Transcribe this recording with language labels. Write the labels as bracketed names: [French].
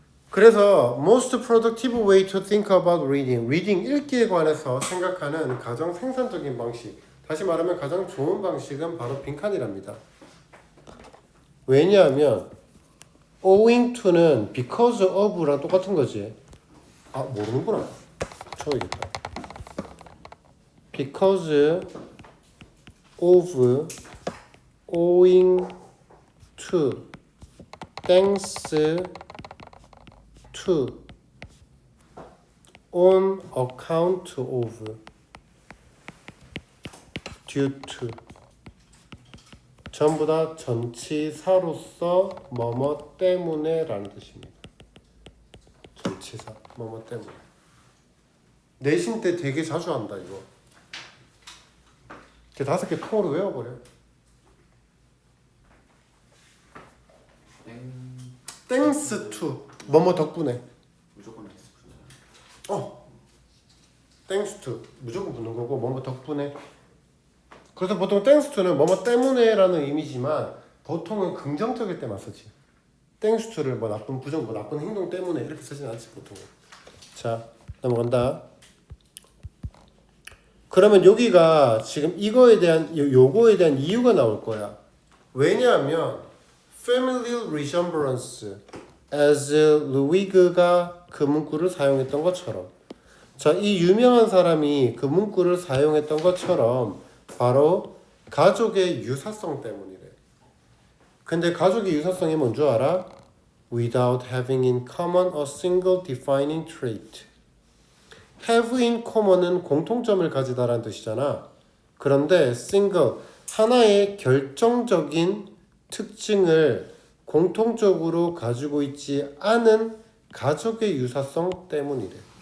[Korean] 그래서 [English] most productive way to think about reading. [Korean] reading 읽기에 관해서 생각하는 가장 생산적인 방식. 다시 말하면 가장 좋은 방식은 바로 빈칸이랍니다. 왜냐하면 owing to는 because of랑 똑같은 거지. 아 모르는구나. 쳐야겠다. [English] because of owing to thanks to on account of due to [Korean] 전부 다 전치사로서 뭐뭐 때문에 라는 뜻입니다. 전치사 뭐뭐 때문에. 내신 때 되게 자주 한다 이거. 이렇게 5개 통으로 외워버려. thanks to 뭐뭐 덕분에. 무조건 X thanks to 무조건 붙는 거고 뭐뭐 덕분에. 그래서 보통 thanks to는 뭐뭐 때문에라는 의미지만 보통은 긍정적일 때만 쓰지. thanks to를 뭐 나쁜 부정 뭐 나쁜 행동 때문에 이렇게 쓰진 않지 보통은. 자 넘어간다. 그러면 여기가 지금 이거에 대한 요거에 대한 이유가 나올 거야. 왜냐하면 [English] familial resemblance [Korean] as 루이그가 그 문구를 사용했던 것처럼. 자, 이 유명한 사람이 그 문구를 사용했던 것처럼 바로 가족의 유사성 때문이래. 근데 가족의 유사성이 뭔 줄 알아? [English] Without having in common a single defining trait. [Korean] have in common은 공통점을 가지다라는 뜻이잖아. 그런데 single, 하나의 결정적인 특징을 공통적으로 가지고 있지 않은 가족의 유사성 때문이래.